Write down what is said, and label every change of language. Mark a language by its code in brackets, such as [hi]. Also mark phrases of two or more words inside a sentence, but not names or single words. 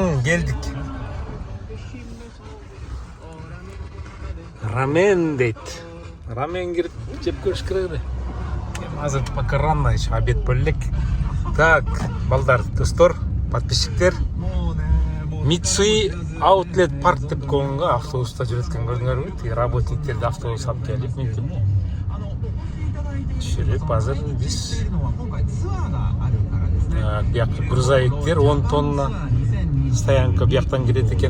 [ky] келдик. Рамен дейт. Рамен кирип жеп көрүш керек эле. [ru] Азыр пока рано еще, обед бөлек. [ky] Так, балдар, достор, подписчиктер. Митсуи Outlet Park деп коюнга автобуста жүрөткөн көрдүңөрбү? Тиги работниктерди автобус алып келип, мынтип түшүрүп, азыр биз бияка грузовиктер 10 тонна стоянка бияктан кирет экен.